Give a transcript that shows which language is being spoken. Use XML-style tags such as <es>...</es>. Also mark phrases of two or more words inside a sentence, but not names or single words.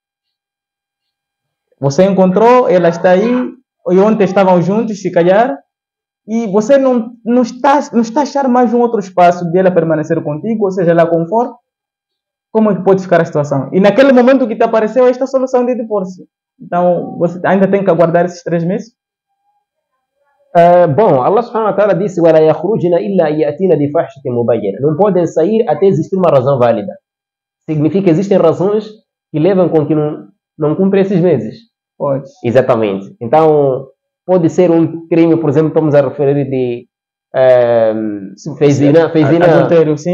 <pt>Você encontrou, ela está aí, e ontem estavam juntos, se calhar, e você não está a achar mais um outro espaço de ela permanecer contigo, ou seja, lá como for. Como é que pode ficar a situação? E naquele momento que te apareceu esta solução de divórcio. Então, você ainda tem que aguardar esses 3 meses? Bom,</pt> <ar>الله سبحانه وتعالى disse وَلَا يَخْرُجْنَ إِلَّا يَأْتِينَ بِفَاحِشَةٍ مُبَيِّنَةٍ.</ar> <pt>Não podem sair até existir uma razão válida. Significa que existem razões que levam com que não cumprem esses meses. Pode. Exatamente. Então, pode ser um crime, por exemplo, estamos a referir de fez zina, adultério, sim.</pt>